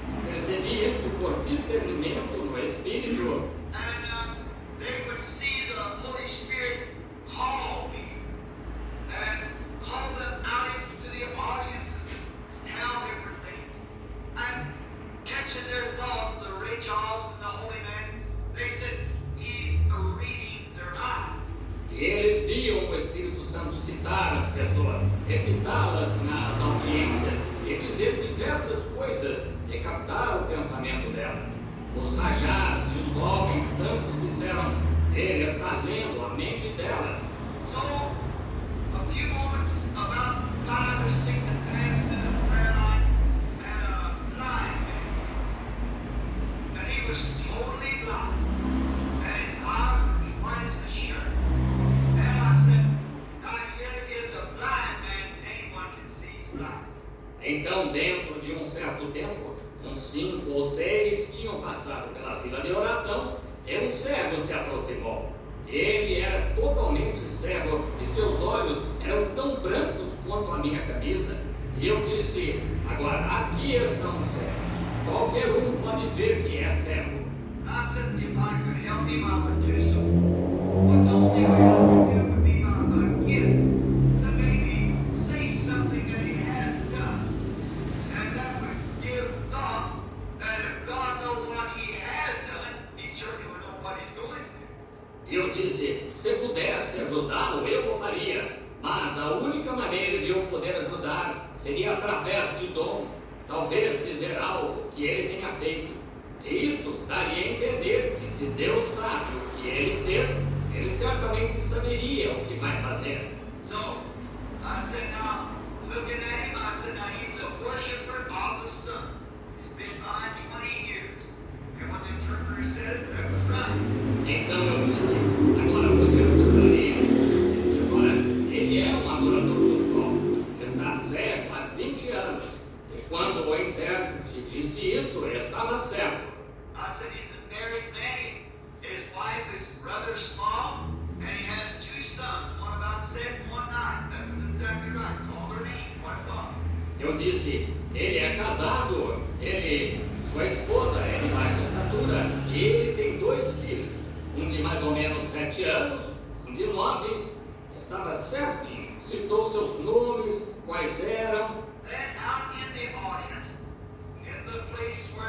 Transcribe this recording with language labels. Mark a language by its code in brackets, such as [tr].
[pt] Percebi isso por discernimento no Espírito. [en] And they would see the Holy Spirit call me and call them out into the audiences and tell different things. And catching their thoughts, the Ray Charles and the Holy Man, they said, he's reading their mind. [pt] E eles viam o Espírito Santo citar as pessoas, recitá-las nas audiências e dizer diversas coisas e captar o pensamento delas. Os rajados e os homens santos disseram, ele está lendo a mente delas. [en] So, a few moments, about 5 or 6 advanced in the prayer line, and a blind man. And he was totally blind. And his eyes were as white as a shirt. And I said, now here is a blind man, anyone can see he's blind. [pt] Então, dentro de um certo tempo, uns 5 ou 6 tinham passado pela fila de oração e um cego se aproximou. Ele era totalmente cego e seus olhos eram tão brancos quanto a minha camisa. E eu disse, agora aqui está um cego. Qualquer um pode ver que é cego. [en] I said, if I could help him, I would do so. But the only way I would do it would be by gift to maybe say something that he has done. And that would give thought that if God knows what he has done, he certainly would know what he's going to do. [pt] E eu disse, se pudesse ajudá-lo, eu o faria. Mas a única maneira de eu poder ajudar seria através de dom. Talvez dizer algo que ele tenha feito. E isso daria a entender que se Deus sabe o que ele fez, ele certamente saberia o que vai fazer. [en] So, I said, now, looking at him, I said, now he's a worshiper of the sun. He's been blind 20 years. And what the interpreter said, that was right. [pt] Então eu disse, agora olhando para ele, disse, agora ele é um adorador do sol, está cego há 20 anos. E quando o intérprete disse isso, ele estava cego. [en] I said, he's a married man. His wife is rather small, and he has 2 sons, one about 7, one 9. That was exactly right. Call their name, what it was. [pt] Eu disse, ele é casado, sua esposa é de baixa estatura, e ele tem 2 filhos, um de mais ou menos 7 anos, um de 9, estava certinho, citou seus nomes, quais eram. [en] Then out in the audience, in the place